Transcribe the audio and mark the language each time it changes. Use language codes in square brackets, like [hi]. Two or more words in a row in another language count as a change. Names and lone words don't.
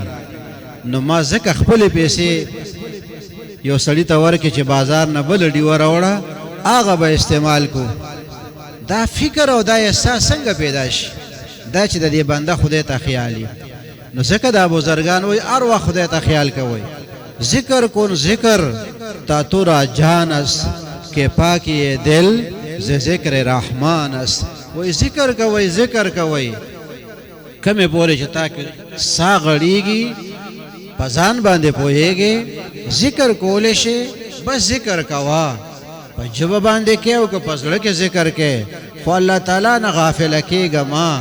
[ps] نو ما ځکه خپلې پیسې یو سړي ته ورکړې چې بازار نه بله ډیوه راوړه، هغه به استعمال کو. دا فکر او دا احساس څنګه پیدا شي؟ دا چې د دې بنده خدای ته خیالي. نو ځکه دا بزرگان وایي هر وخت خدای ته خیال کوئ. [fa] ذکر کن ذکر تا تو را جان است که پاکی دل ز ذکر رحمان است. [ps] وایي ذکر کوئ ذکر کوئ کمې پورې چې تا سا غړېږي په ځان باندې پوهېږې، ذکر کولی شي بس ذکر کوه. په ژبه باندې کې او که په زړه کې ذکر کې، خو الله تعالی نه غافله کېږه ما.